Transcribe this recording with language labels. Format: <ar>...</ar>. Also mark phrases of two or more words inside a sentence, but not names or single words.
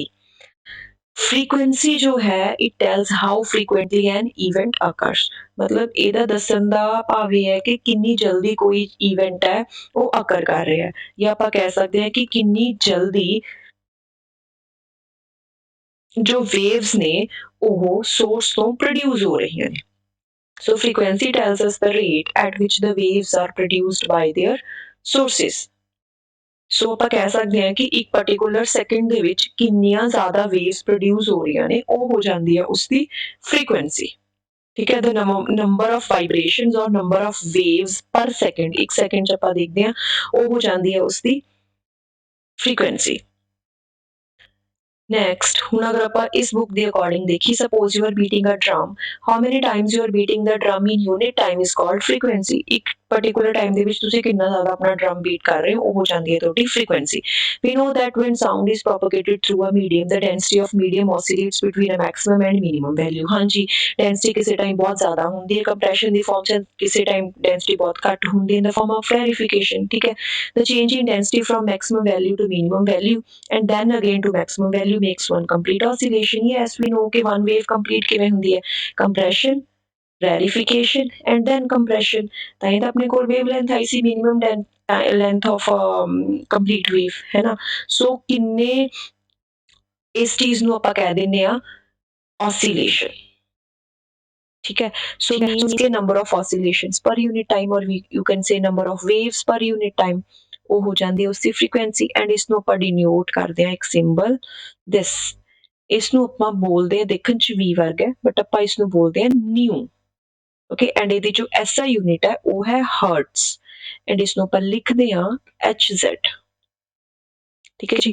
<pa>ਫ੍ਰੀਕੁਐਂਸੀ ਜੋ ਹੈ</pa> <en>it tells how frequently an event occurs,</en> <pa>ਮਤਲਬ ਇਹਦਾ ਦੱਸਣ ਦਾ ਭਾਵ ਇਹ ਹੈ ਕਿ ਕਿੰਨੀ ਜਲਦੀ ਕੋਈ ਇਵੈਂਟ ਹੈ ਉਹ ਅਕਰ ਕਰ ਰਿਹਾ ਹੈ, ਜਾਂ ਆਪਾਂ ਕਹਿ ਸਕਦੇ ਹਾਂ ਕਿ ਕਿੰਨੀ ਜਲਦੀ ਜੋ ਵੇਵਸ ਨੇ ਉਹ ਸੋਰਸ ਤੋਂ ਪ੍ਰੋਡਿਊਸ ਹੋ ਰਹੀਆਂ ਨੇ।</pa> <en>So frequency tells us the rate at which the waves are produced by their sources.</en> <pa>So ਆਪਾਂ ਕਹਿ ਸਕਦੇ ਹਾਂ ਕਿ ਇੱਕ</pa> <en>particular second</en> <pa>ਦੇ ਵਿੱਚ ਕਿੰਨੀਆਂ ਜ਼ਿਆਦਾ</pa> <en>waves produce</en> <pa>ਹੋ ਰਹੀਆਂ ਨੇ, ਉਹ ਹੋ ਜਾਂਦੀ ਹੈ ਉਸਦੀ ਫ੍ਰੀਕੁਐਂਸੀ। ਠੀਕ ਹੈ। the number of vibrations or number of waves per second, ਇੱਕ ਸੈਕਿੰਡ 'ਚ ਆਪਾਂ ਦੇਖਦੇ ਹਾਂ, ਉਹ ਹੋ ਜਾਂਦੀ ਹੈ ਉਸਦੀ ਫ੍ਰੀਕੁਐਂਸੀ। Next, ਹੁਣ ਅਗਰ ਆਪਾਂ ਇਸ ਬੁੱਕ ਦੇ ਅਕੋਰਡਿੰਗ ਦੇਖੀ,</pa> <en>suppose you are beating a drum, how many times you are beating the drum in unit time is called frequency.</en> <pa>ਇੱਕ particular time ਦੇ ਵਿੱਚ ਤੁਸੀਂ ਕਿੰਨਾ ਜ਼ਿਆਦਾ ਆਪਣਾ</pa> <en>drum beat</en> <pa>ਕਰ ਰਹੇ ਹੋ, ਉਹ ਹੋ ਜਾਂਦੀ ਹੈ ਤੁਹਾਡੀ frequency.</pa> <en>We know that when sound is propagated through a medium, the density of medium oscillates between a maximum and minimum value.</en> <pa>ਹਾਂਜੀ, density ਕਿਸੇ ਟਾਈਮ ਬਹੁਤ ਜ਼ਿਆਦਾ ਹੁੰਦੀ ਹੈ ਕੰਪਰੈਸ਼ਨ ਦੀ ਫਾਰਮ 'ਚ, ਕਿਸੇ ਟਾਈਮ density ਬਹੁਤ ਘੱਟ ਹੁੰਦੀ ਹੈ</pa> <en>in the form of rarefication.</en> <pa>ਠੀਕ ਹੈ।</pa> <en>The change in density from maximum value to minimum value and then again to maximum value makes one complete oscillation. Yes, we know कि one wave complete</en> <pa>ਕਿਵੇਂ ਹੁੰਦੀ ਹੈ,</pa> <en>compression, rarefication and then compression.</en> <pa>ਤਾਂ ਇਹ ਤਾਂ ਆਪਣੇ ਕੋਲ</pa> <en>wave length</en> <pa>ਆਈ ਸੀ</pa> <en>minimum length of complete wave,</en> <pa>ਹੈ ਨਾ। ਸੋ ਕਿੰਨੇ ਇਸ ਚੀਜ਼ ਨੂੰ ਆਪਾਂ ਕਹਿ ਦਿੰਦੇ ਆ oscillation. ਠੀਕ ਹੈ।</pa> <en>So means ਕਿ number of oscillations per unit time, or you can say number of waves per unit time,</en> <pa>ਉਹ ਹੋ ਜਾਂਦੀ ਹੈ ਉਸਦੀ ਫ੍ਰੀਕੁਐਂਸੀ। ਐਂਡ ਇਸ ਨੂੰ ਆਪਾਂ ਡਿਨੋਟ ਕਰਦੇ ਹਾਂ ਇੱਕ</pa> <en>symbol this.</en> <pa>ਇਸ ਨੂੰ ਆਪਾਂ ਬੋਲਦੇ ਹਾਂ, ਦੇਖਣ 'ਚ ਵੀ ਵਰਗਾ ਬਟ ਆਪਾਂ ਇਸ ਨੂੰ ਬੋਲਦੇ ਹਾਂ ਨਿਊ। ਓਕੇ। ਐਂਡ ਇਹਦੀ ਜੋ</pa> <en>SI unit</en> <pa>ਹੈ ਉਹ ਹੈ ਹਰਟਸ। ਐਂਡ ਇਸ ਨੂੰ ਆਪਾਂ ਲਿਖਦੇ ਹਾਂ HZ। ਠੀਕ ਹੈ ਜੀ।</pa>